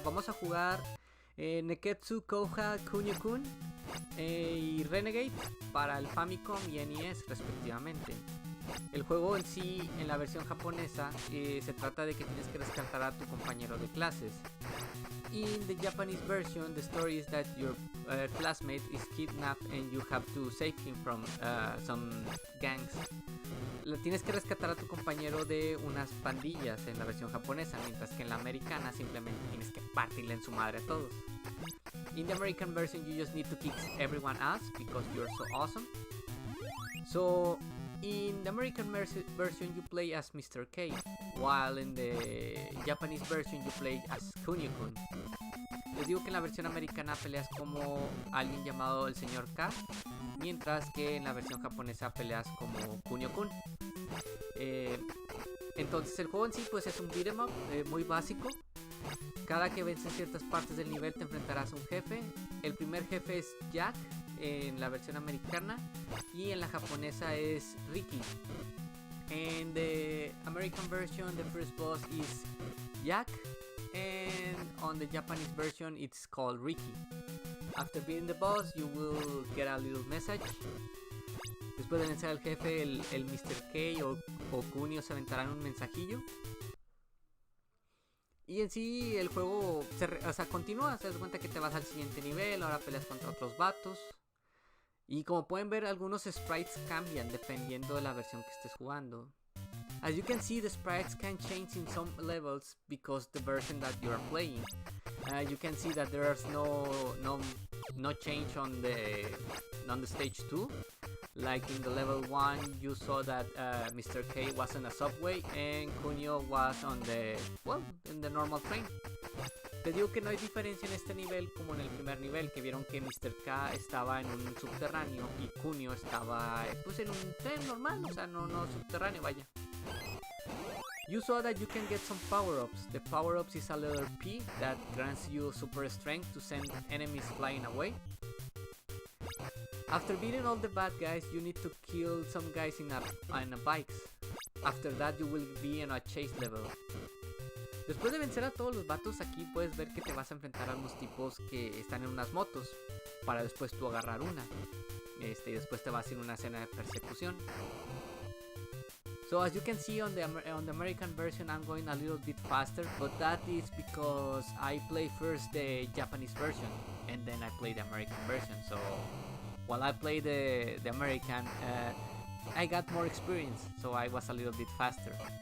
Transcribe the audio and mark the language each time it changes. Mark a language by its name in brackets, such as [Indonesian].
[Spanish] Vamos a jugar Nekketsu Kouha Kunio kun y Renegade para el Famicom y NES respectivamente. El juego en sí, en la versión japonesa, se trata de que tienes que rescatar a tu compañero de clases. [English] In the Japanese version, the story is that your classmate is kidnapped and you have to save him from some gangs. [Spanish] Tienes que rescatar a tu compañero de unas pandillas en la versión japonesa, mientras que en la americana simplemente tienes que partirle en su madre a todos. [English] In the American version, you just need to kick everyone ass because you're so awesome. So in the American version, you play as Mr. K, while in the Japanese version, you play as Kunio kun. [Spanish] Les digo que en la versión americana peleas como alguien llamado el señor K, mientras que en la versión japonesa peleas como Kunio kun. Entonces el juego en sí pues es un beat'em up muy básico. Cada que vences ciertas partes del nivel te enfrentarás a un jefe. El primer jefe es Jack en la versión americana y en la japonesa es Ricky. [English] In the American version, the first boss is Jack, and on the Japanese version, it's called Ricky. After beating the boss, you will get a little message. [Spanish] Después de vencer al jefe, el Mr. K o Kunio se aventarán un mensajillo. Y en sí el juego continúa, te das cuenta que te vas al siguiente nivel, ahora peleas contra otros vatos. Y como pueden ver, algunos sprites cambian dependiendo de la versión que estés jugando. [English] As you can see, the sprites can change in some levels because the version that you are playing. You can see that there's no change on the stage 2. Like in the level 1, you saw that Mr. K was on a subway and Kunio was in the normal train. [Spanish] Te digo que no hay diferencia en este nivel como en el primer nivel, que vieron que Mr. K estaba en un subterráneo y Kunio estaba pues en un tren normal, o sea, no subterráneo, vaya. [English] You saw that you can get some power-ups. The power-ups is a letter P that grants you super strength to send enemies flying away. After beating all the bad guys, you need to kill some guys in a bikes. After that, you will be in a chase level. [Spanish] Después de vencer a todos los vatos, aquí puedes ver que te vas a enfrentar a unos tipos que están en unas motos, para después tú agarrar una. Y después te vas a ir a una escena de persecución. [English] So as you can see on the American version, I'm going a little bit faster, but that is because I play first the Japanese version and then I play the American version. So while I play the American, I got more experience, so I was a little bit faster.